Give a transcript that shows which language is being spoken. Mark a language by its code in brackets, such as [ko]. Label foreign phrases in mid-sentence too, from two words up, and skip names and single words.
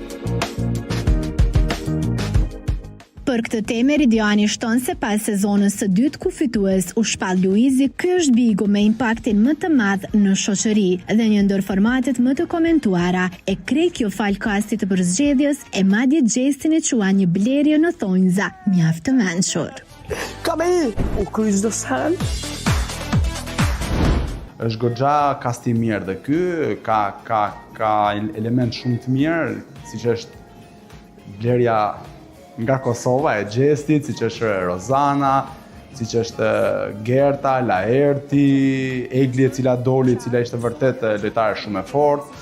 [sq] Për këtë temë Meridiani shton se pas sezonës së dytë ku fitues u shpall Luizi, ky është Bigu me impaktin më të madh në shoqëri dhe një ndër formatet më të komentuara, e krejt kjo fal kastit të përzgjedhjes e madje Gjestin e qua një blerje në thonjza mjaft të mençur. Kom hit och kryss the sand. Është goxha kasti i mirë dhe ky ka element shumë të mirë, siç është blerja nga Kosova e Gjestit, siç është Rozana, siç është Gerta, Laerti, Egli e cila doli, e cila ishte vërtet lojtare shumë e fortë.